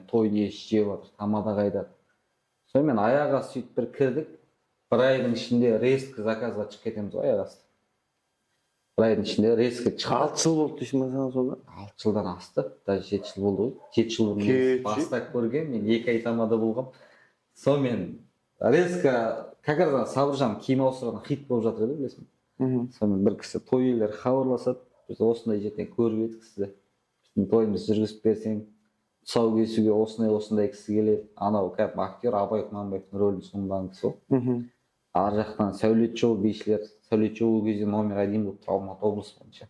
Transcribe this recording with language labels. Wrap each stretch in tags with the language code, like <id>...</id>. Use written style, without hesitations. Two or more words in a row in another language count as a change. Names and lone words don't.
<kk>Той не жеп жатыр, тамада қайда. Сонымен аяға сөйтіп бір кірдік. Бір айдың ішінде резко заказға шығып кетеміз ғой аяқ асты. Бір айдың ішінде резко шығып. 6 жыл болды дейсің ба сен сонда? 6 жылдан асты. Даже 7 жыл болды ғой. 7 жыл бұрын бастап көрген, мен 2 ай тамада болғам. Сонымен резко</kk> <ru>как раз</ru> <kk>Сабыржан киім ауыстырған хит болып жатыр еді, білесің. Сонымен бір кісі той иелері хабарласады, біз осындай жерден көріп едік сізді. Біздің тойымызды жүргізіп берсең, тұсау кесуге осындай кісі келеді. Анау кәдімгі актер Абай Құнанбаевтың рөлін сомдаған кісі ғой. Ар жақтан сәулетші ол бишілер, сәулетші ол кезде номер 1 болып тұр Алматы облысы бойынша.</kk>